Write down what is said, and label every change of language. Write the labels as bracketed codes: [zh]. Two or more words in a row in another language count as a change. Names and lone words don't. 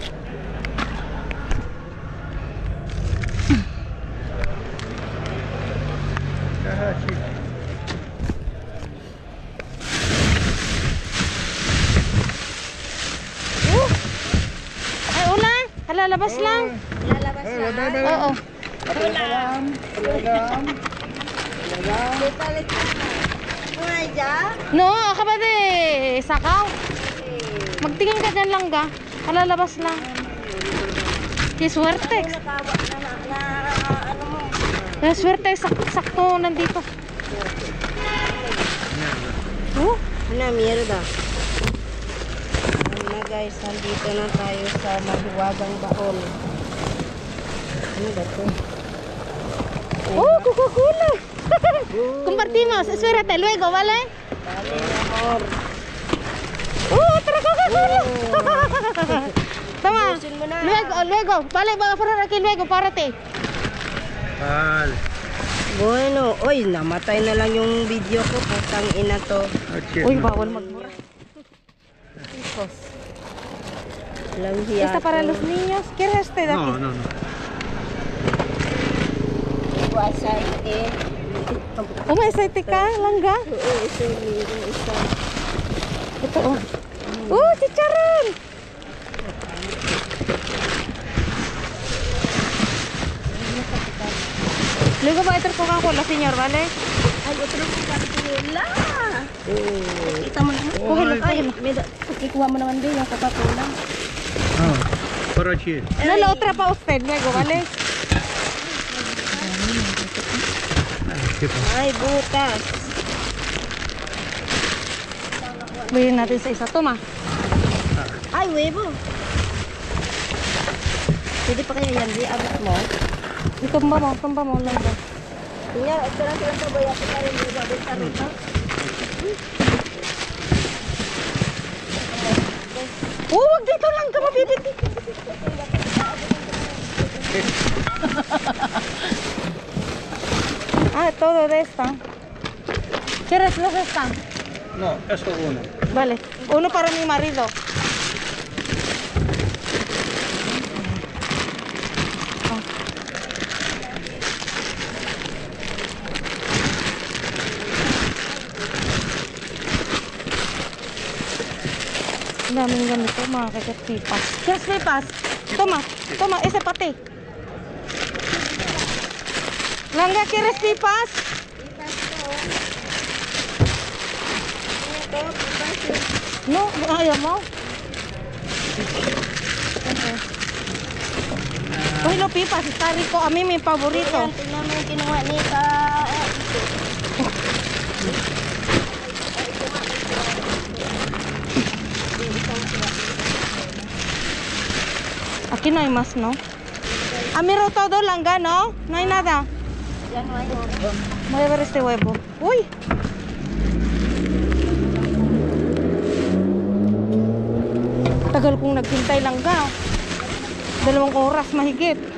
[es] Ay, hola. [tl] Lalabas lang. [es] Oo. No, akaba de sakaw. [tl] Magtingin ka dyan lang ga. Kalalabas lang. Kaya swerte. Kaya swerte, sakto nandito. Ano, mierda. Ano na guys, nandito na tayo sa mahiwagang baon. Ano ba ito? [es] Oh, Coca-Cola. Compartimos. Espérate, luego, ¿vale? Dale, amor. Otra Coca-Cola. Toma. [tl] Ubusin mo na. [es] Luego. Vale, voy a poner aquí luego, párate. Vale. Bueno, [tl] oy, namatay na lang yung video ko. Putang ina to. Uy, bawal magmura. Hijos. Lang hiya [es] Esta para [tl] to. [es] los niños. ¿Quieres este de aquí? No, no, no. Aceite. [tl] Oh, may aceite ka, langga. Oo, ito yung isa. Ito, oh. Oh, chicharon! [es] Luego va a traer Coca-Cola, señor, ¿vale? Ay, otro Coca-Cola. [tl] Kita mo naman. Kuhilo, Ay, kuhilo. ikuha mo naman din yung Coca-Cola. [ru] No, короче. [es] No, la otra para usted, luego, ¿vale? [tl] Ay, butas. Bilhin natin sa isa. Toma. [es] Ay, huevo. [tl] Pwede pa kaya yan, di abot mo. Tumba mo, langga. Tingnan, ito lang silang sabay. Ako na rin yung babit sa rito. Oh, wag dito lang ka mabibit. [es] Todo de esta. ¿Quieres los esta? No, esto uno. Vale, uno para mi marido. [tl] Ang daming ganito, mga kakat-pipas. [es] ¿Quieres pipas? Toma, ese pati. Langga, ¿quieres pipas? No, [tl] ayaw mo. Uy, [es] lo pipas, está rico. A mí mi favorito. [tl] Ayan, tingnan mo yung kinuha ni ka. [es] Aquí no hay más, ¿no? Ah, miro todo, langga, ¿no? No hay nada. [tl] Yan, may huevo. [es] Voy a ver este huevo. [tl] Uy. Tagal kong naghintay langga. 2 oras mahigit.